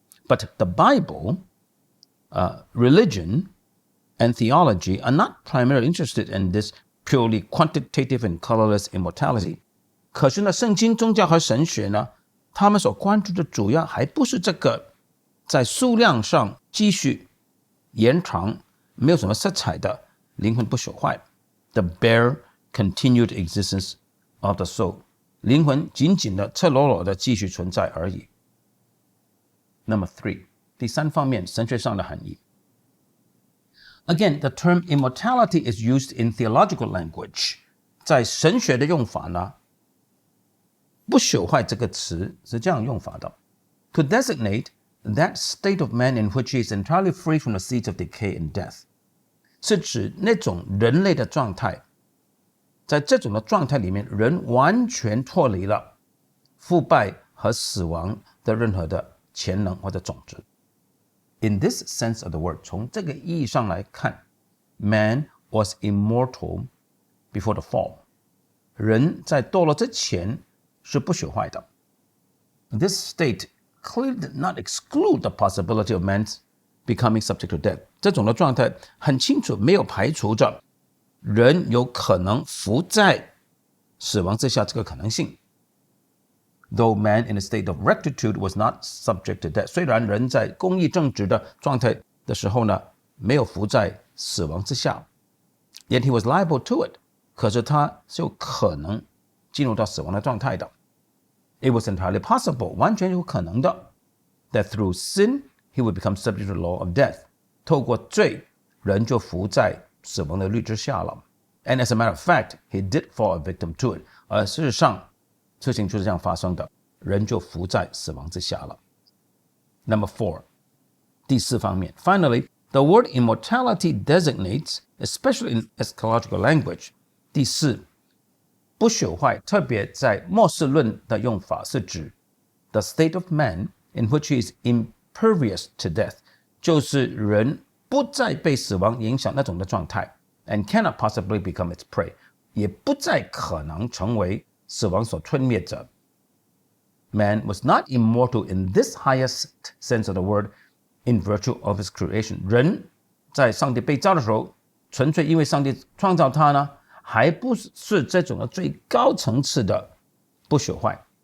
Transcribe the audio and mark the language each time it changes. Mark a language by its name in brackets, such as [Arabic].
[English] But the Bible, religion, and theology are not primarily interested in this purely quantitative and colorless immortality. [Chinese] 可是呢，圣经、宗教和神学呢，他们所关注的主要还不是这个在数量上继续延长、没有什么色彩的灵魂不朽坏 [English] the bare continued existence of the soul. [Chinese] 灵魂紧紧的、赤裸裸的继续存在而已。 [English] Number 3, [Chinese] 第三方面，神学上的含义。 [English] Again, the term immortality is used in theological language. [Chinese] 在神学的用法呢，不朽坏这个词是这样用法的 [English] to designate that state of man in which he is entirely free from the seeds of decay and death. [Chinese] 是指那种人类的状态，在这种的状态里面，人完全脱离了腐败和死亡的任何的潜能或者种子。 [English] In this sense of the word, [Chinese] 从这个意义上来看 [English] man was immortal before the fall. [Chinese] 人在堕落之前是不朽坏的。 [English] This state clearly did not exclude the possibility of man's becoming subject to death. [Chinese] 这种的状态很清楚没有排除着人有可能伏在死亡之下这个可能性。 [English] Though man in a state of rectitude was not subject to death. [Chinese] 虽然人在公义正直的状态的时候呢，没有伏在死亡之下 [English] ，yet he was liable to it. [Chinese] 可是他是有可能进入到死亡的状态的。 [English] It was entirely possible, [Chinese] 完全有可能的 [English] that through sin he would become subject to the law of death. [Chinese] 透过罪，人就伏在死亡的律之下了。 [English] And as a matter of fact, he did fall a victim to it. [Chinese] 而事实上，事情就是这样发生的，人就伏在死亡之下了。 [English] Number 4, [Chinese] 第四方面 [English] Finally, the word immortality designates, especially in eschatological language, [Chinese] 第四，不朽坏，特别在末世论的用法是指 [English] the state of man in which he is impervious to death, [Chinese] 就是人不再被死亡影响那种的状态 [English] and cannot possibly become its prey, [Chinese] 也不再可能成为死亡所吞灭者。 [English] Man was not immortal in this highest sense of the word in virtue of his creation. [Chinese] 人在上帝被造的时候，纯粹因为上帝创造他呢，还不是这种的最高层次的不朽坏。